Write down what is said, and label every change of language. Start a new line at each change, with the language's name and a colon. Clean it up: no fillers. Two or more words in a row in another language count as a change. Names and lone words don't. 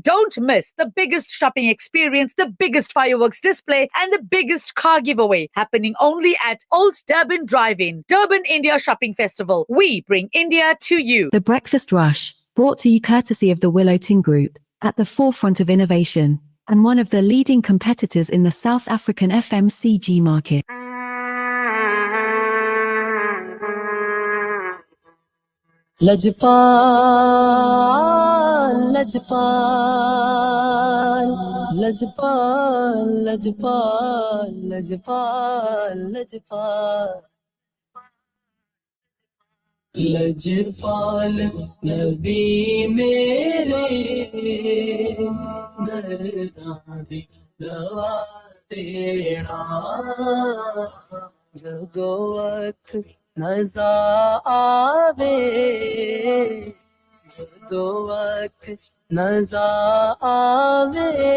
English: Don't miss the biggest shopping experience, the biggest fireworks display, and the biggest car giveaway, happening only at Old Durban Drive-In. Durban India Shopping Festival. We bring India to you. The Breakfast Rush, brought to you courtesy of the Willow Tin Group, at the forefront of innovation and one of the leading competitors in the South African FMCG market.
Punjabi: Lajpal, Lajpal, Lajpal, Lajpal, Lajpal, Lajpal. لجپال نبی میرے درداں دی دوا دینا جدو وقت نظر آوے جدو وقت نظر آوے